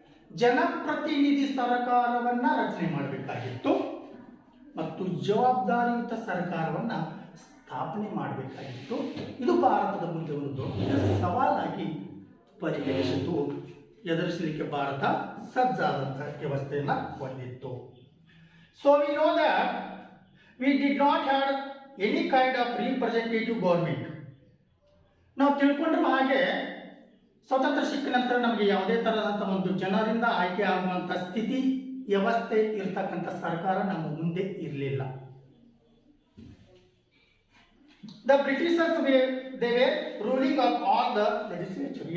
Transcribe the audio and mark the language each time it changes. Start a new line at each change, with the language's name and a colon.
Kannada: ಜನಪ್ರತಿನಿಧಿ ಸರ್ಕಾರವನ್ನು ರಚನೆ ಮಾಡಬೇಕಾಗಿತ್ತು ಮತ್ತು ಜವಾಬ್ದಾರಿಯುತ ಸರ್ಕಾರವನ್ನು ಸ್ಥಾಪನೆ ಮಾಡಬೇಕಾಗಿತ್ತು. ಇದು ಭಾರತದ ಮುಂದೆ ಒಂದು ದೊಡ್ಡ ಸವಾಲಾಗಿ ಪರಿಗಣಿಸಿತು. ಎದುರಿಸಲಿಕ್ಕೆ ಭಾರತ ಸಜ್ಜಾದಂತಹ ವ್ಯವಸ್ಥೆಯನ್ನು ಹೊಂದಿತ್ತು.
English: So we know that we did not have any kind of representative government.
Kannada: ನಾವು ತಿಳ್ಕೊಂಡ್ರ ಹಾಗೆ ಸ್ವತಂತ್ರ ಸಿಕ್ಕ ನಂತರ ನಮಗೆ ಯಾವುದೇ ಥರದಂಥ ಒಂದು ಜನರಿಂದ ಆಯ್ಕೆ ಆಗುವಂಥ ಸ್ಥಿತಿ ವ್ಯವಸ್ಥೆ ಇರತಕ್ಕಂಥ ಸರ್ಕಾರ ನಮ್ಮ ಮುಂದೆ ಇರಲಿಲ್ಲ.
English: The britishers they were ruling of all the legislature.